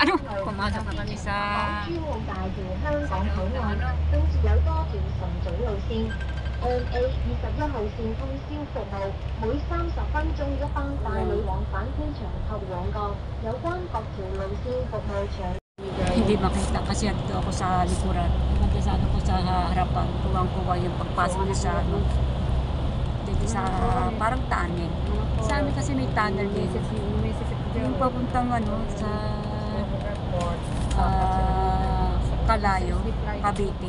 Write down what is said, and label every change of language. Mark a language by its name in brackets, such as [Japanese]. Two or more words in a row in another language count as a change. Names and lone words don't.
[Filipino] Ano? Pumasok na kami sa [Cantonese] A21 號線通宵服務，每30分鐘一班帶你往返機場及旺角。有關各條路線服務場。 [Filipino] hindi makita kasi ando ako sa likuran. Nandun sa ano ko sa harapan. Kuwang-kuwa yung pagpasok niya sa ano. Dito sa parang tunnel. Sa amin kasi may tunnel dito. Yung papuntang ano sa Kalayo, Cavite.